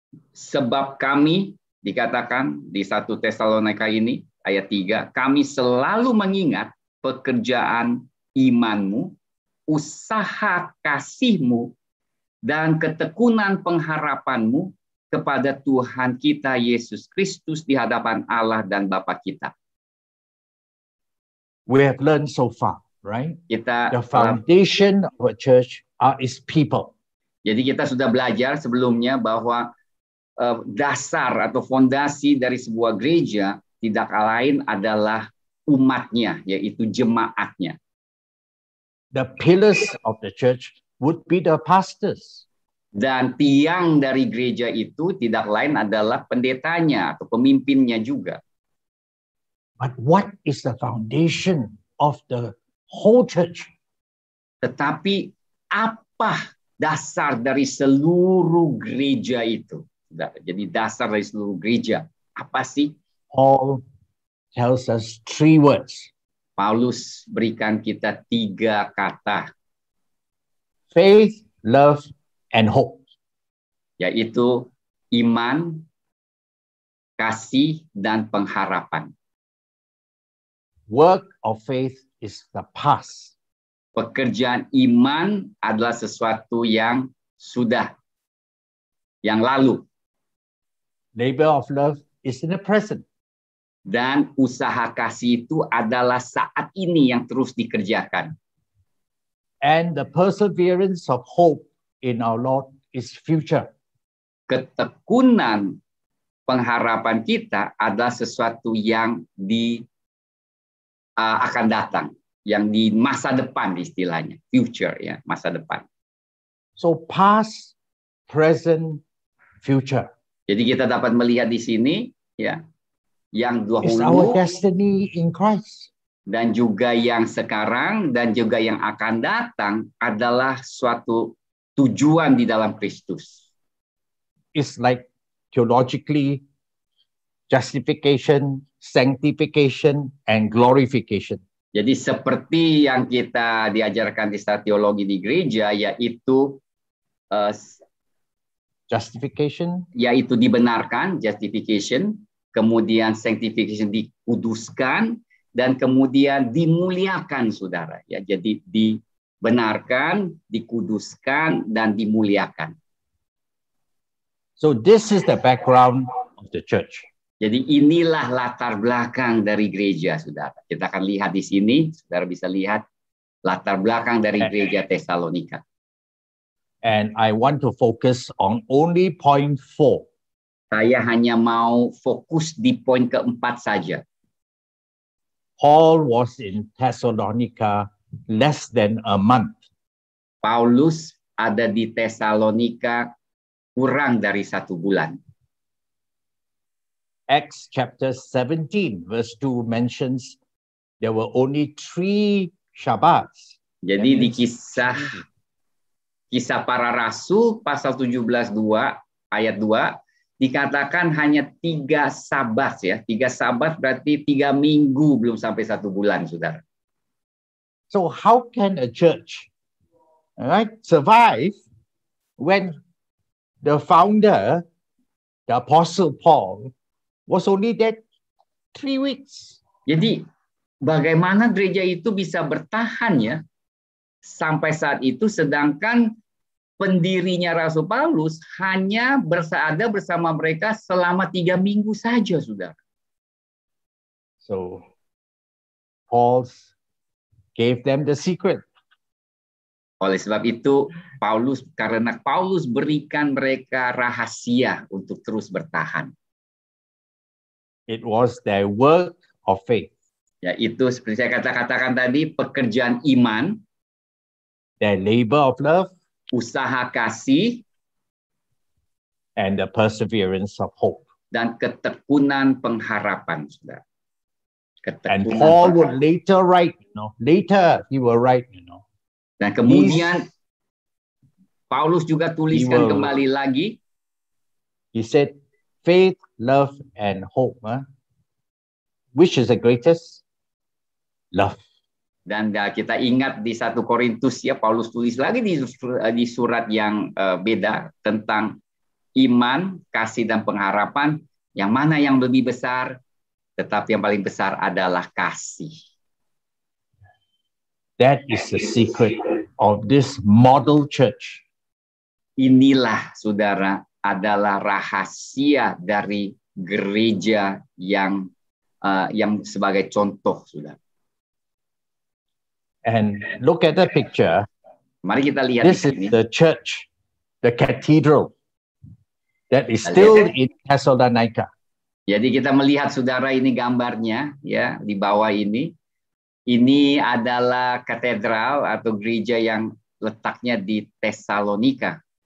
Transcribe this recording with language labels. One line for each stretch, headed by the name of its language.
Indonesian: Sebab kami, dikatakan di 1 Tesalonika ini, ayat 3, kami selalu mengingat pekerjaan imanmu, usaha kasihmu, dan ketekunan pengharapanmu kepada Tuhan kita Yesus Kristus di hadapan Allah dan Bapa kita.
English: We have learned so far, right? The foundation of a church is people.
Indonesian: Jadi kita sudah belajar sebelumnya bahwa dasar atau fondasi dari sebuah gereja tidak lain adalah umatnya, yaitu jemaatnya.
English: The pillars of the church would be the pastors.
Indonesian: Dan tiang dari gereja itu tidak lain adalah pendetanya atau pemimpinnya juga.
English: But what is the foundation of the whole church?
Indonesian: Tetapi apa dasar dari seluruh gereja itu? Jadi dasar dari seluruh gereja apa sih?
English: Paul tells us 3 words.
Indonesian: Paulus berikan kita 3 kata.
English: Faith, love, and hope.
Indonesian: Yaitu iman, kasih, dan pengharapan.
English: Work of faith is the past.
Indonesian: Pekerjaan iman adalah sesuatu yang sudah, yang lalu.
English: Labor of love is in the present.
Indonesian: Dan usaha kasih itu adalah saat ini yang terus dikerjakan.
English: And the perseverance of hope in our Lord is future.
Indonesian: Ketekunan pengharapan kita adalah sesuatu yang akan datang, yang di masa depan istilahnya, future ya, masa depan.
English: So past, present, future.
Indonesian: Jadi kita dapat melihat di sini ya, yang
English: It's our destiny in Christ.
Indonesian: dan juga yang sekarang dan juga yang akan datang adalah suatu tujuan di dalam Kristus.
English: It's like theologically justification, sanctification, and glorification.
Indonesian: Jadi seperti yang kita diajarkan di teologi di gereja, yaitu
English: Justification,
Indonesian: yaitu dibenarkan, justification, kemudian sanctification, dikuduskan, dan kemudian dimuliakan, saudara. Ya, jadi dibenarkan, dikuduskan, dan dimuliakan.
English: so this is the background of the church.
Indonesian: Jadi inilah latar belakang dari gereja, saudara. Kita akan lihat di sini, saudara bisa lihat latar belakang dari gereja Tesalonika.
English: And I want to focus on only point 4.
Indonesian: Saya hanya mau fokus di poin keempat saja.
English: Paul was in Thessalonica less than a month.
Indonesian: Paulus ada di Tesalonika kurang dari 1 bulan.
English: Acts chapter 17 verse 2 mentions there were only 3 Shabbats.
Indonesian: Jadi di kisah para rasul pasal 17:2 ayat 2 dikatakan hanya 3 sabat ya. 3 sabat berarti 3 minggu belum sampai 1 bulan, saudara.
English: So how can a church, survive when the founder, the Apostle Paul, was only dead 3 weeks?
Indonesian: Jadi bagaimana gereja itu bisa bertahan ya sampai saat itu, sedangkan pendirinya Rasul Paulus hanya berada bersama mereka selama 3 minggu saja, saudara.
English: So Paul gave them the secret.
Indonesian: Oleh sebab itu, karena Paulus berikan mereka rahasia untuk terus bertahan.
English: It was their work of faith.
Indonesian: Yaitu seperti saya katakan tadi, pekerjaan iman,
English: their labor of love,
Indonesian: usaha kasih,
English: and the perseverance of hope.
Indonesian: Dan ketekunan pengharapan, saudara.
English: And Paul would later write, later he will write,
Indonesian: Dan kemudian Paulus juga tuliskan kembali lagi.
English: He said, faith, love, and hope. Which is the greatest? Love.
Indonesian: Dan kita ingat di 1 Korintus ya, Paulus tulis lagi di surat yang beda tentang iman, kasih, dan pengharapan. Yang mana yang lebih besar? Tetapi yang paling besar adalah kasih.
English: That is the secret of this model church.
Indonesian: Inilah, saudara, adalah rahasia dari gereja yang sebagai contoh, saudara.
English: And look at the picture.
Indonesian: Mari kita lihat
English: this
Indonesian: di sini.
English: Is the church, the cathedral that is still in Thessalonica.
Indonesian: Jadi kita melihat, saudara, ini gambarnya ya di bawah ini. Ini adalah katedral atau gereja yang letaknya di Tesalonika.